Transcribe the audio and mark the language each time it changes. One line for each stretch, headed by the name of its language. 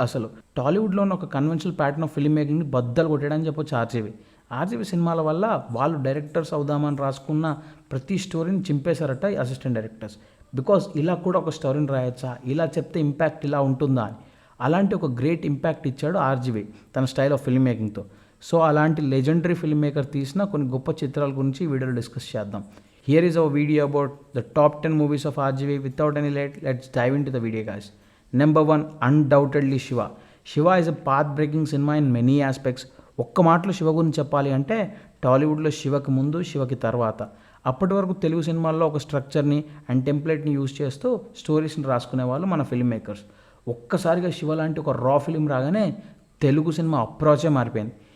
Telugu: అసలు టాలీవుడ్లో ఉన్న ఒక కన్వెన్షనల్ ప్యాటర్న్ ఆఫ్ ఫిల్మ్ మేకింగ్ని బద్దలు కొట్టడానికి చెప్పొచ్చు ఆర్జీవి సినిమాల వల్ల వాళ్ళు డైరెక్టర్స్ అవుదామని రాసుకున్న ప్రతి స్టోరీని చింపేశారట అసిస్టెంట్ డైరెక్టర్స్. బికాస్ ఇలా కూడా ఒక స్టోరీని రాయొచ్చా, ఇలా చెప్తే ఇంపాక్ట్ ఇలా ఉంటుందా అని. అలాంటి ఒక గ్రేట్ ఇంపాక్ట్ ఇచ్చాడు ఆర్జీవి తన స్టైల్ ఆఫ్ ఫిల్మ్ మేకింగ్తో. సో అలాంటి లెజెండరీ ఫిల్మ్ మేకర్ తీసిన కొన్ని గొప్ప చిత్రాల గురించి ఈ వీడియోలో డిస్కస్ చేద్దాం.
English: Here is our video about the top 10 movies of RGV. Without any late, let's dive into the video, guys. Number 1, undoubtedly Shiva. Shiva is a path-breaking cinema in many aspects.
Telugu: ఒక్క మాటలో శివ గురించి చెప్పాలి అంటే టాలీవుడ్లో శివకి ముందు, శివకి తర్వాత. అప్పటి వరకు తెలుగు సినిమాల్లో ఒక స్ట్రక్చర్ని అండ్ టెంప్లెట్ని యూజ్ చేస్తూ స్టోరీస్ని రాసుకునే వాళ్ళు మన ఫిల్మ్ మేకర్స్. ఒక్కసారిగా శివ లాంటి ఒక రా ఫిలిం రాగానే తెలుగు సినిమా అప్రోచే మారిపోయింది.